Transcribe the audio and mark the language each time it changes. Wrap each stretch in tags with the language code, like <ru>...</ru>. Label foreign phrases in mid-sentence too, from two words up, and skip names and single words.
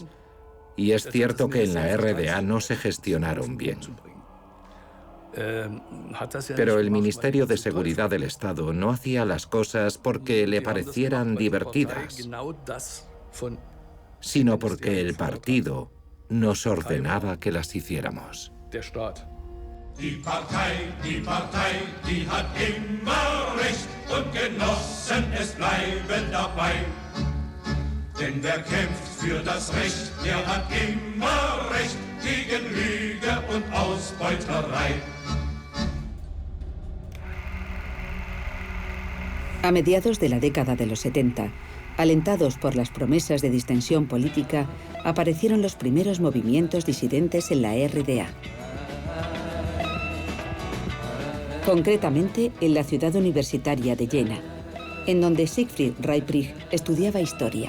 <es>Y es cierto que en la RDA no se gestionaron bien. Pero el Ministerio de Seguridad del Estado no hacía las cosas porque le parecieran divertidas, sino porque el partido nos ordenaba que las hiciéramos.</es> <de>Die Partei, die hat immer recht und Genossen, es bleiben dabei. Denn wer kämpft für das Recht, der hat immer recht gegen Lüge und Ausbeuterei.</de> <es>A mediados de la década de los 70, alentados por las promesas de distensión política, aparecieron los primeros movimientos disidentes en la RDA. Concretamente en la ciudad universitaria de Jena, en donde Siegfried Reiprig estudiaba historia.</es>